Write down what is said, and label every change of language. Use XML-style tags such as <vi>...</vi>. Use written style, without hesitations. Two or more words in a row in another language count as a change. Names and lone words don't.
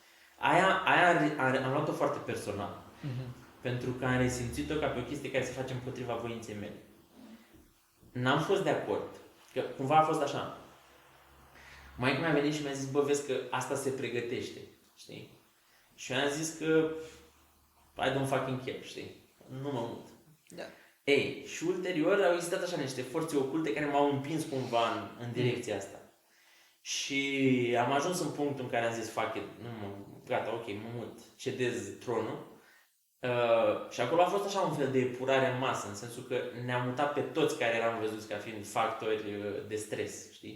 <ro>Am luat-o foarte personal. Pentru că am resimțit-o ca pe o chestie care se face împotriva voinței mele. N-am fost de acord. Că cumva a fost așa. Maica mea a venit și mi-a zis, vezi că asta se pregătește, știi? Și eu am zis că</ro> <en>I don't fucking care,</en> <ro>știi? Nu mă mut. Da. Ei, și ulterior au existat așa niște forțe oculte care m-au împins cumva în direcția asta. Și am ajuns în punctul în care am zis,</ro> <en>fuck it,</en> <ro>gata, ok, mă mut, cedez tronul. Și acolo a fost așa un fel de epurare în masă, în sensul că ne-a mutat pe toți care eram văzuți ca fiind factori de stres, știi?</ro>